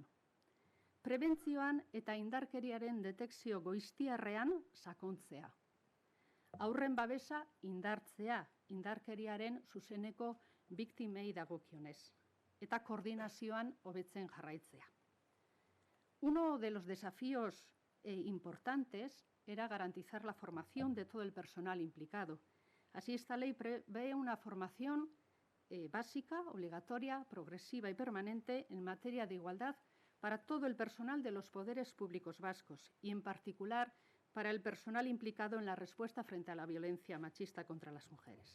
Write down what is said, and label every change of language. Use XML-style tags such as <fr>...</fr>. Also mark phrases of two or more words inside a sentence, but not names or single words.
<eu>Prebentzioan eta indarkeriaren detekzio goiztiarrean sakontzea. Haurren babesa indartzea, indarkeriaren zuzeneko biktimei dagokionez, eta koordinazioan hobetzen jarraitzea.</eu> <es>Uno de los desafíos importantes era garantizar la formación de todo el personal implicado, Así, esta ley prevé una formación básica, obligatoria, progresiva y permanente en materia de igualdad para todo el personal de los poderes públicos vascos y, en particular, para el personal implicado en la respuesta frente a la violencia machista contra las mujeres.</es>